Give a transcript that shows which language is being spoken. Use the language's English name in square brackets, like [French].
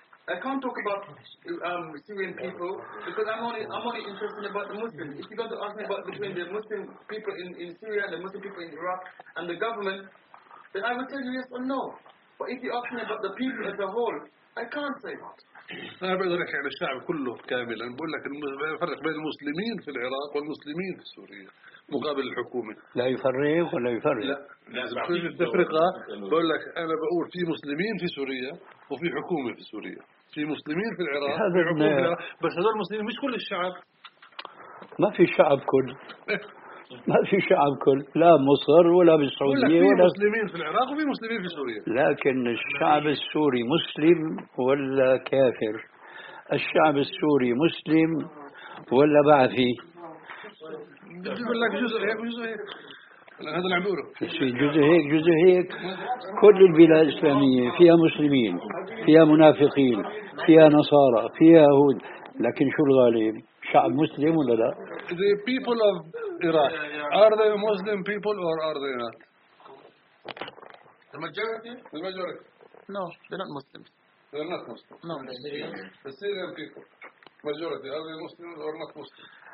[English] I can't talk about Syrian people because I'm only interested about the Muslims. If you're going to ask me about between the Muslim people in Syria and the Muslim people in Iraq and the government, then I will tell you yes or no. But if you ask me about the people as a whole, I can't say that. [Arabic] أنا بقدر أحكي عن الشعب كله كاملا بقول لك الفرق بين المسلمين في العراق والمسلمين في سوريا مقابل الحكومة لا يفرق ولا يفرق لا كل التفرقة بقول لك أنا بقول في مسلمين في سوريا وفي حكومة في سوريا في مسلمين في العراق بس هذول المسلمين مش كل الشعب ما في شعب كل ما في شعب كل لا مصر ولا بالسعودية في ولا مسلمين في العراق وفي مسلمين في سوريا لكن الشعب السوري مسلم ولا كافر الشعب السوري مسلم ولا بعثي بدي أقول لك جزء هيك جزء هيك هذا العبور في جزء هيك جزء هيك كل البلاد الإسلامية فيها مسلمين فيها منافقين فيها نصارى فيها يهود لكن شو الغالب شعب مسلم ولا لا [English] the people of Iraq are they Muslim people or are they not the majority no they're not Muslims they're not Muslim no the Syrian people majority are they Muslims or not Muslim